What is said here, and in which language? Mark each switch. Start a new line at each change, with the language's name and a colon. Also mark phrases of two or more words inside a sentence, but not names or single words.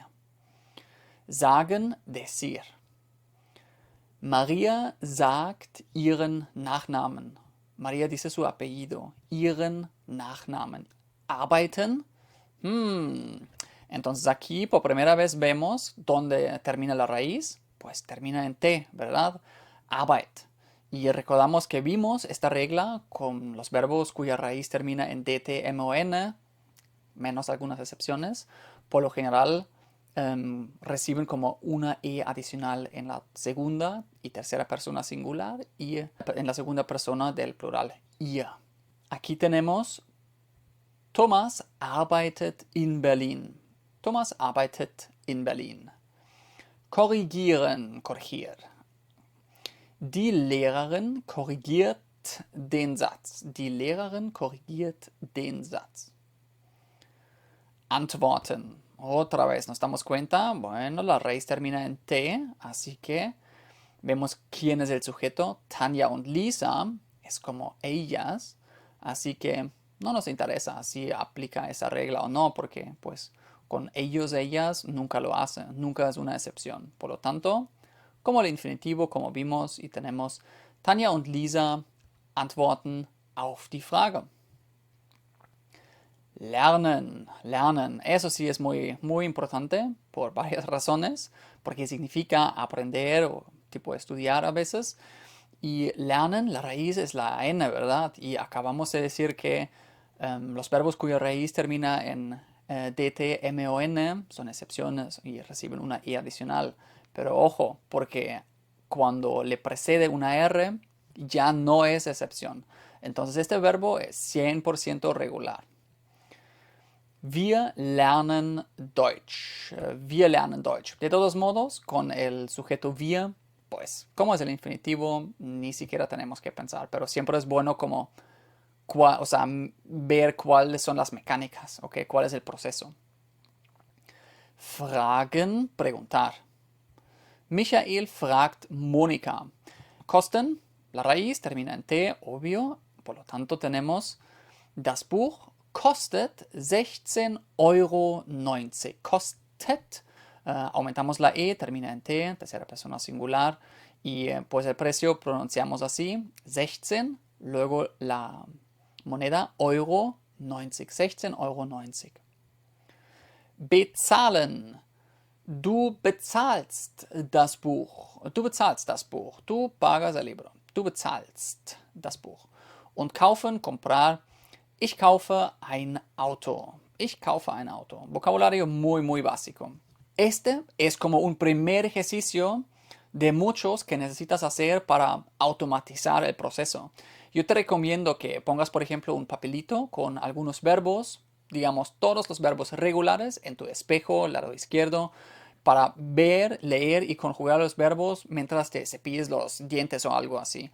German: Sagen, decir. Maria sagt ihren Nachnamen.
Spanish: Maria dice su apellido.
German: Ihren Nachnamen. Arbeiten.
Spanish: Entonces aquí por primera vez vemos dónde termina la raíz. Pues termina en T, ¿verdad?
German: Arbeit.
Spanish: Y recordamos que vimos esta regla con los verbos cuya raíz termina en DT, MON, menos algunas excepciones. Por lo general reciben como una E adicional en la segunda y tercera persona singular y en la segunda persona del plural, ihr. Aquí tenemos
German: Thomas arbeitet in Berlin. Thomas arbeitet in Berlin. Korrigieren, korrigier. Die Lehrerin korrigiert den Satz. Die Lehrerin korrigiert den Satz. Antworten.
Spanish: Otra vez nos damos cuenta, bueno, la raíz termina en T, así que vemos quién es el sujeto. Tanja und Lisa es como ellas, así que no nos interesa si aplica esa regla o no, porque pues con ellos, ellas nunca lo hacen, nunca es una excepción. Por lo tanto, como el infinitivo, como vimos, y tenemos
German: Tanja und Lisa antworten auf die Frage. Lernen, lernen.
Spanish: Eso sí es muy importante por varias razones, porque significa aprender o tipo estudiar a veces. Y lernen, la raíz es la N, ¿verdad? Y acabamos de decir que los verbos cuya raíz termina en DT, MON son excepciones y reciben una I adicional. Pero ojo, porque cuando le precede una R, ya no es excepción. Entonces este verbo es 100% regular.
German: Wir lernen Deutsch. Wir lernen Deutsch.
Spanish: De todos modos, con el sujeto wir pues, como es el infinitivo, ni siquiera tenemos que pensar, pero siempre es bueno como, o sea, ver cuáles son las mecánicas, ¿ok? ¿Cuál es el proceso?
German: Fragen, preguntar. Michael fragt Mónica. Kosten,
Spanish: la raíz termina en T, obvio, por lo tanto tenemos
German: das Buch kostet 16,90 €. Kostet,
Spanish: aumentamos la E, termina en T, tercera persona singular, y pues el precio pronunciamos así, 16, luego la moneda Euro 90, 16,90 €.
German: Bezahlen. Du bezahlst das Buch. Du bezahlst das Buch. Du
Spanish: pagas el libro.
German: Du bezahlst das Buch. Und kaufen, comprar. Ich kaufe ein Auto. Ich kaufe ein Auto.
Spanish: Vocabulario muy, muy básico. Este es como un primer ejercicio de muchos que necesitas hacer para automatizar el proceso. Yo te recomiendo que pongas, por ejemplo, un papelito con algunos verbos, digamos todos los verbos regulares en tu espejo, lado izquierdo, para ver, leer y conjugar los verbos mientras te cepilles los dientes o algo así.